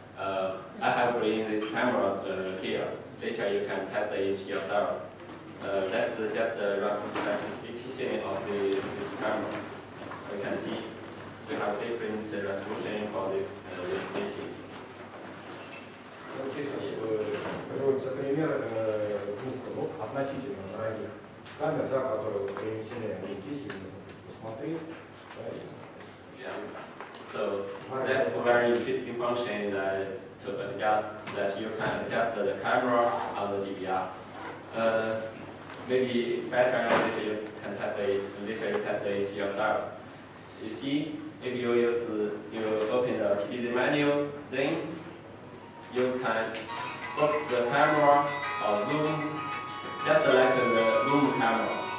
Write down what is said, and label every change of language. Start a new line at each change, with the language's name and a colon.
English: I have bring this camera here. Later you can test it yourself. That's just a rough specification of this camera. You can see we have different resolution for this machine.
Russian: Здесь приводится пример двух относительно дорогих камер, да, которые перенесены, они здесь, их нужно посмотреть. Да,
English: Yeah. So that's a very interesting function that to adjust that you can adjust the camera on the DVR. Maybe it's better that you can test it yourself. You see, if you open the PD menu, then you can focus the camera or zoom just like the zoom camera.